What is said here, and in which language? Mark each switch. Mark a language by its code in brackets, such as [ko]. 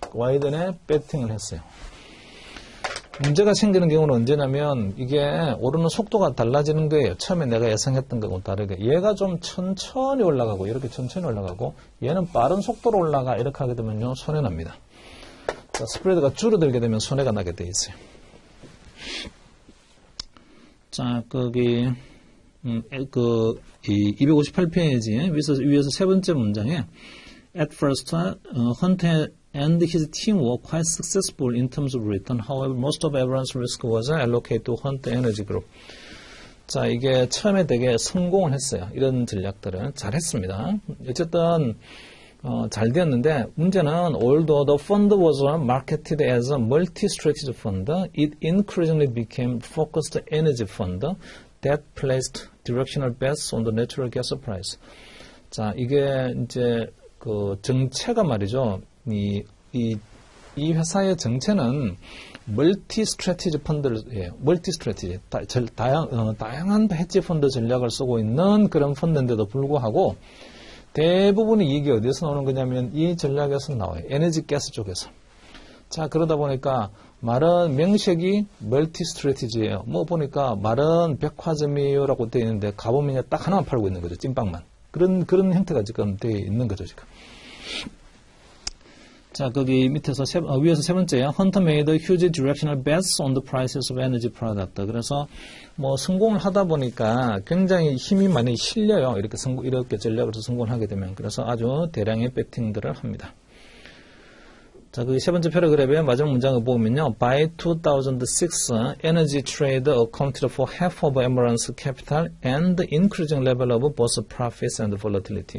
[ko] 와이든에 배팅을 했어요. 문제가 생기는 경우는 언제냐면, 이게 오르는 속도가 달라지는 거예요. 처음에 내가 예상했던 거하고 다르게. 얘가 좀 천천히 올라가고, 이렇게 천천히 올라가고, 얘는 빠른 속도로 올라가, 이렇게 하게 되면요, 손해납니다. 자, 스프레드가 줄어들게 되면 손해가 나게 돼 있어요. 자, 거기, 이 258페이지, 위에서 세 번째 문장에, [en] At first, Hunt and his team were quite successful in terms of return. However, most of everyone's risk was allocated to Hunt Energy Group. [ko] 자, 이게 처음에 되게 성공을 했어요. 이런 전략들은 잘했습니다. 어쨌든 잘 되었는데, 문제는 [en] although the fund was marketed as a multi-strategy fund, it increasingly became focused energy fund that placed directional bets on the natural gas price. [ko] 자, 이게 이제 그 정체가 말이죠. 이 회사의 정체는 멀티 스트래티지 펀드를, 멀티 스트래티지, 다양한 헤지 펀드 전략을 쓰고 있는 그런 펀드인데도 불구하고 대부분의 이익이 어디서 나오는 거냐면 이 전략에서 나와요. 에너지 가스 쪽에서. 자, 그러다 보니까 말은 명색이 멀티 스트래티지예요. 뭐 보니까 말은 백화점이요라고 되어 있는데 가보면 딱 하나만 팔고 있는 거죠. 찐빵만. 그런 형태가 지금 되어 있는 거죠, 지금. 자, 거기 밑에서 위에서 세 번째요. [en] Hunter made huge directional bets on the prices of energy product. [ko] 그래서 뭐 성공을 하다 보니까 굉장히 힘이 많이 실려요. 이렇게 전략을 성공을 하게 되면. 그래서 아주 대량의 배팅들을 합니다. 자, 그 세 번째 패러그래프의 마지막 문장을 보면요. [en] By 2006, energy trade accounted for half of Emirates capital and increasing level of both profits and volatility.